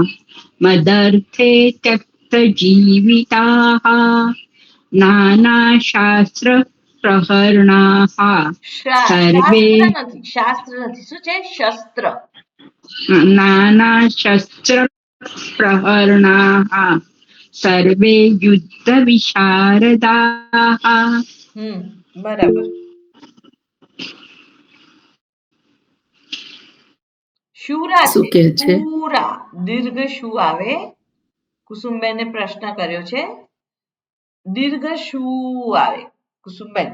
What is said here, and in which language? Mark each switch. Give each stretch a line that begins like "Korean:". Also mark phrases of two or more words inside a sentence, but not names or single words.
Sanskrit: મદર્થે ત્યક્ત જીવિતાઃ. નાના શાસ્ત્ર પ્રહરણાઃ. સર્વે
Gujarati: શાસ્ત્ર નથી. શું છે? શસ્ત્ર.
Sanskrit: નાના શસ્ત્ર प्रहरणाः सर्वे युद्धविशारदाः
Gujarati: બરાબર. શુરા શું છે, કે છે? પૂરા દીર્ઘ શું આવે? કુસુમબેને પ્રશ્ન કર્યો છે. દીર્ઘ શું આવે કુસુમબેન?